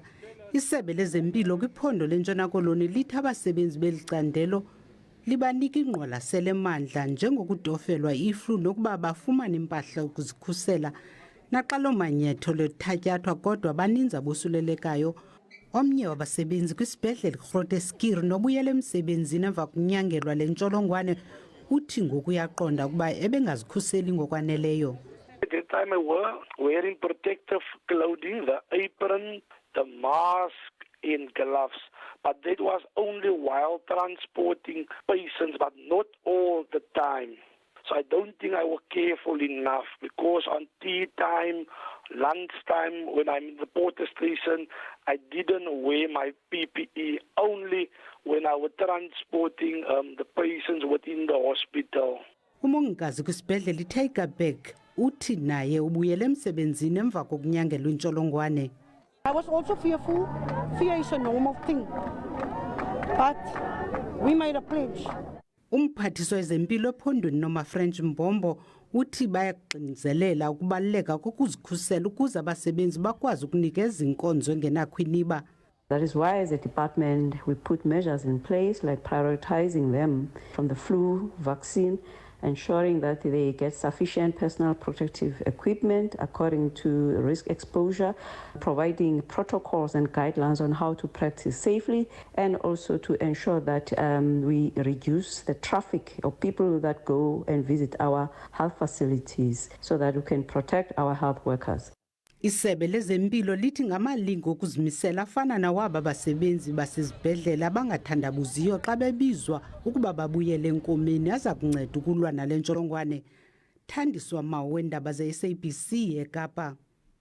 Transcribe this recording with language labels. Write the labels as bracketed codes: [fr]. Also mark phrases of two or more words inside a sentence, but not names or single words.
[xh] Isebe lezempilo kwiphondo lentshona Koloni lithi abasebenzi belicandelo libanika ingqwalasela emandla njengokutofelwa iflu nokuba bafumane impahla ukuzikhusela. Naxa loo manyathelo ethatyathwa kodwa baninzi abosulelekayo. Omnye wabasebenzi kwisibhedlele Groote nobuyela emsebenzini emva kunyangelwa le ntsholongwane uthi ngoku uyaqonda ukuba ebengazikhuseli ngokwaneleyo. [en] At the time I was wearing protective clothing, the apron, the mask and gloves. But that was only while transporting patients, but not all the time. So I don't think I was careful enough because on tea time, lunch time, when I'm in the porter station, I didn't wear my PPE, only when I was transporting the patients within the hospital. [xh] Umongikazi kwisibhedlele iTygerberg uthi naye ubuyele emsebenzini emva kokunyangelwa intsholongwane. [en] I was also fearful. Fear is a normal thing. But we made a pledge. [xh] Umphathiswa wezempilo ephondweni noMafrench Mbombo uthi bayaqiniselela ukubaluleka kokuzikhusela ukuze abasebenzi bakwazi ukunikeza inkonzo engenakhwiniba. [en] That is why as a department we put measures in place like prioritizing them from the flu vaccine, ensuring that they get sufficient personal protective equipment according to risk exposure, providing protocols and guidelines on how to practice safely, and also to ensure that we reduce the traffic of people that go and visit our health facilities so that we can protect our health workers. [xh] Isebe lezempilo lithi ngamalingo okuzimisela afana nawaba basebenzi basezibhedlele abangathandabuziyo xa bebizwa ukuba babuyele enkomeni aza kunceda ukulwa nale ntsholongwane. Thandiswa Mawu, Iindaba ze-SABC eKapa.